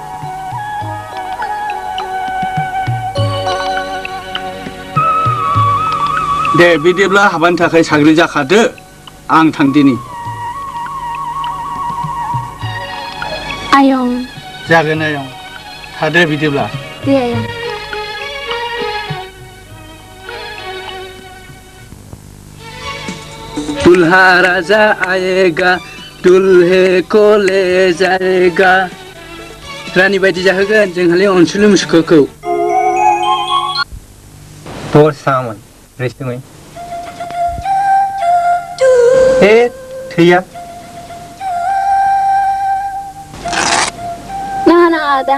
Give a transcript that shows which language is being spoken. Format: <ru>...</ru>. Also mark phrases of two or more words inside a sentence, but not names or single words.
<brx>दे बिदिब्ला हाबानि थाखाय साग्रि जाखादो आं थांदिनि आयं जागोन आयं थादो बिदिब्ला दे आयं</brx> <hi>दुल्हा राजा आएगा दुल्हे को ले जाएगा</hi> <brx>रानी बायदि जाहोगोन जोंहालाय अनसुलि मुसुखाखौ तोर सामोन रैसुमै ए थैया नाङा आदा</brx>